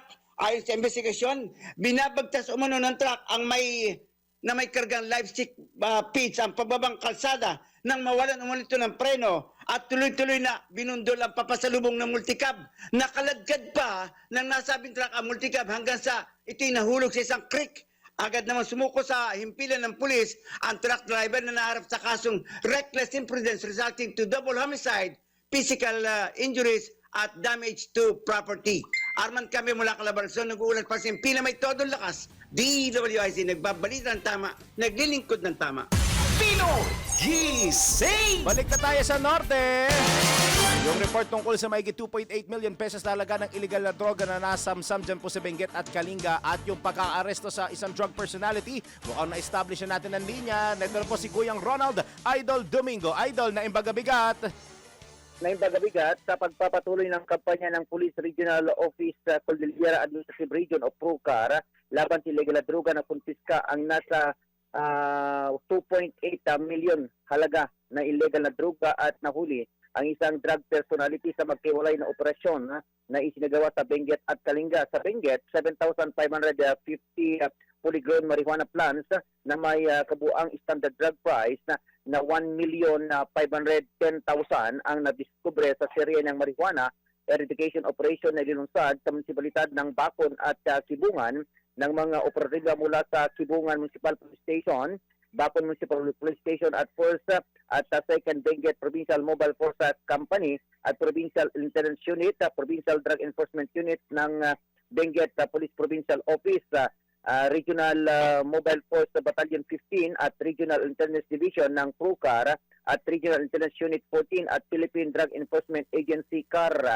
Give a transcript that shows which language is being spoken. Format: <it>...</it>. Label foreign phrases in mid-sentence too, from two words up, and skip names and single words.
<tl>Ayon sa investigasyon, binabagtas umano ng truck ang may kargang</tl> <en>live-stick feeds</en> <tl>ang pababang kalsada nang mawalan umano ito ng preno at tuloy-tuloy na binundol ang papasalubong ng multicab. Nakaladkad pa ng nasabing truck ang multicab hanggang sa ito'y nahulog sa isang creek. Agad naman sumuko sa himpilan ng pulis ang truck driver na naharap sa kasong</tl> <en>reckless imprudence resulting to double homicide, physical injuries at damage to property.</en> <tl>Arman kami mula Calabarzon, nag-uulat pa sa Himpilang Metodong Lakas, DWIZ, nagbabalita ng tama, naglilingkod ng tama. Pinoy Gising! Balik na tayo sa Norte. Yung report tungkol sa mahigit 2.8 million pesos na halaga ng illegal na droga na nasamsam dyan po sa Benguet at Kalinga at yung pagkaaresto sa isang</tl> <en>drug personality,</en> <tl>mukhang na-establish na natin ang linya. Nandito po si Kuyang Ronald Idol Domingo.</tl> <ilo>Idol, na imbagabigat.</ilo> <tl>Naimbaga-bigat sa pagpapatuloy ng kampanya ng Police Regional Office sa Cordillera Administrative Region o PROCAR laban sa illegal na droga na kumpiska ang nasa 2.8 million halaga na illegal na droga at nahuli ang isang</tl> <en>drug personality</en> <tl>sa magkiwalay na operasyon na isinagawa sa Benguet at Kalinga. Sa Benguet, 7,550</tl> <en>polygrown marijuana plants</en> <tl>na may kabuang</tl> <en>standard drug price</en> <tl>na 1,510,000 ang nadiskubre sa serye ng</tl> <en>marijuana eradication operation</en> <tl>na linunsad sa munisipalidad ng Bacon at Sibungan ng mga operatiba mula sa Sibungan Municipal Police Station, Bacon Municipal Police Station at Force at sa 2nd Benguet Provincial Mobile Force Company at Provincial Intelligence Unit, Provincial Drug Enforcement Unit ng Benguet Police Provincial Office, Regional Mobile Force Battalion 15 at Regional Intelligence Division ng PROCAR at Regional Intelligence Unit 14 at Philippine Drug Enforcement Agency CAR.</tl>